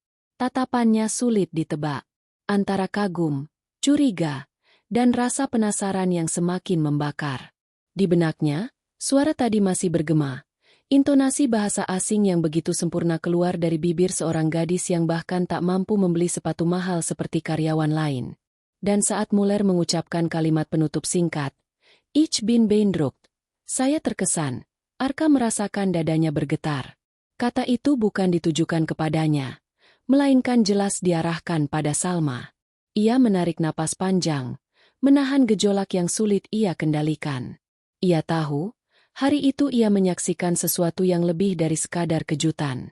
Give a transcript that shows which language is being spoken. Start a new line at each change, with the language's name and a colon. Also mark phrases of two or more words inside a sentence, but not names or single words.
Indonesian: Tatapannya sulit ditebak, antara kagum, curiga, dan rasa penasaran yang semakin membakar. Di benaknya, suara tadi masih bergema. Intonasi bahasa asing yang begitu sempurna keluar dari bibir seorang gadis yang bahkan tak mampu membeli sepatu mahal seperti karyawan lain. Dan saat Muller mengucapkan kalimat penutup singkat,
German: "Ich bin beeindruckt,"
Indonesian: saya terkesan. Arka merasakan dadanya bergetar. Kata itu bukan ditujukan kepadanya, melainkan jelas diarahkan pada Salma. Ia menarik napas panjang, menahan gejolak yang sulit ia kendalikan. Ia tahu, hari itu ia menyaksikan sesuatu yang lebih dari sekadar kejutan.